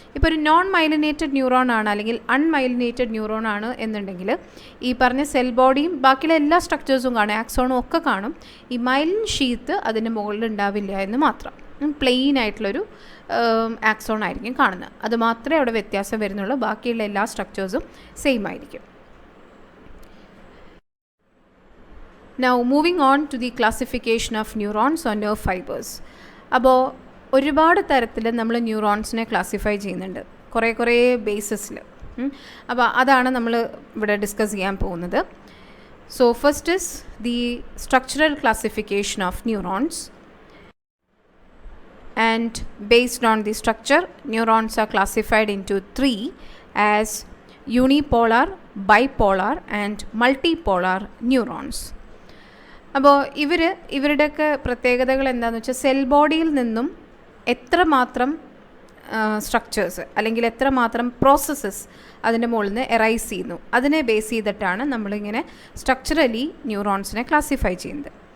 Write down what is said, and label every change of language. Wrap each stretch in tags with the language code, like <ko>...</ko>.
<ml>ഇപ്പോൾ ഒരു non myelinated neuron ആണ് അല്ലെങ്കിൽ അൺമൈലിനേറ്റഡ് ന്യൂറോൺ ആണ് എന്നുണ്ടെങ്കിൽ ഈ പറഞ്ഞ സെൽ ബോഡിയും ബാക്കിയുള്ള എല്ലാ സ്ട്രക്ചേഴ്സും കാണും, ആക്സോണും ഒക്കെ കാണും. ഈ മൈലിൻ ഷീത്ത് അതിൻ്റെ മുകളിൽ ഉണ്ടാവില്ല എന്ന് മാത്രം. പ്ലെയിൻ ആയിട്ടുള്ളൊരു ആക്സോൺ ആയിരിക്കും കാണുന്നത്. അത് മാത്രമേ അവിടെ വ്യത്യാസം വരുന്നുള്ളൂ. ബാക്കിയുള്ള എല്ലാ സ്ട്രക്ചേഴ്സും സെയിം ആയിരിക്കും.</ml> <en>Now moving on to the classification of neurons or nerve fibers.</en> <ml>അപ്പോൾ ഒരുപാട് തരത്തിൽ നമ്മൾ ന്യൂറോൺസിനെ ക്ലാസിഫൈ ചെയ്യുന്നുണ്ട്, കുറേ ബേസിസിൽ. അപ്പോൾ അതാണ് നമ്മൾ ഇവിടെ ഡിസ്കസ് ചെയ്യാൻ പോകുന്നത്.</ml> <en>So first is the structural classification of neurons. And based on the structure, neurons are classified into 3 as unipolar, bipolar and multipolar neurons.</en> <ml>അപ്പോൾ ഇവരുടെയൊക്കെ പ്രത്യേകതകൾ എന്താണെന്ന് വെച്ചാൽ സെൽ ബോഡിയിൽ നിന്നും എത്രമാത്രം സ്ട്രക്ചേഴ്സ് അല്ലെങ്കിൽ എത്രമാത്രം പ്രോസസ്സസ് അതിൻ്റെ മുകളിൽ നിന്ന് എറൈസ് ചെയ്യുന്നു, അതിനെ ബേസ് ചെയ്തിട്ടാണ് നമ്മളിങ്ങനെ സ്ട്രക്ചറലി ന്യൂറോൺസിനെ ക്ലാസിഫൈ ചെയ്യുന്നത്.</ml>